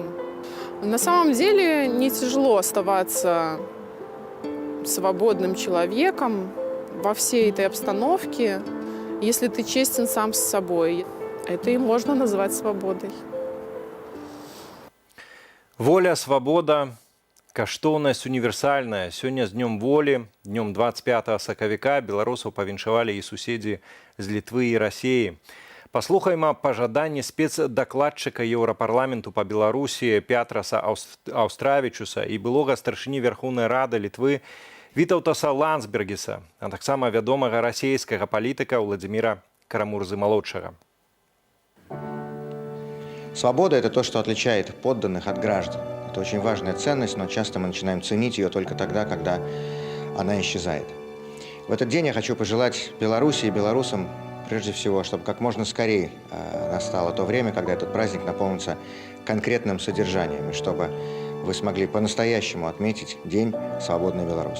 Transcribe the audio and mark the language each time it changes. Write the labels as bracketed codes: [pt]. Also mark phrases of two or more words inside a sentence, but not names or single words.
[ru] На самом деле не тяжело оставаться свободным человеком во всей этой обстановке, если ты честен сам с собой. Это и можно назвать свободой. [be] Воля, свабода, каштоўнасць універсальная. Сёння з днём волі, днём 25 сакавіка беларусаў павіншавалі і суседзі з Літвы і Расіі. Паслухаем пажаданні спецдакладчыка Еўрапарламенту па Беларусі Пятраса Аўстравічуса і былога старшыні Верхоўнай Рады Літвы Вітаўтаса Ландсбергіса, а таксама вядомага расійскага палітыка Владзіміра Карамурзы-малодшага. [ru] Свобода – это то, что отличает подданных от граждан. Это очень важная ценность, но часто мы начинаем ценить ее только тогда, когда она исчезает. В этот день я хочу пожелать Беларуси и белорусам, прежде всего, чтобы как можно скорее настало то время, когда этот праздник наполнится конкретным содержанием, и чтобы вы смогли по-настоящему отметить День свободной Беларуси.